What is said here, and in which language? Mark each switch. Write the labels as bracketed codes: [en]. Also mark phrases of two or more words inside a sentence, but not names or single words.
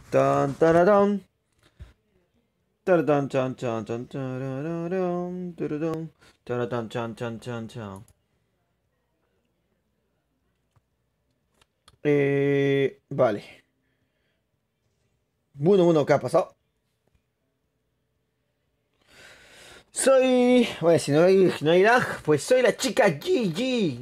[es] Tan, tararán. Taratán, chan, chan, chan, tararán, tururún, taratán, chan, chan, chan, chan. Vale. Bueno, ¿qué ha pasado? Bueno, si no hay lag, pues soy la chica GG.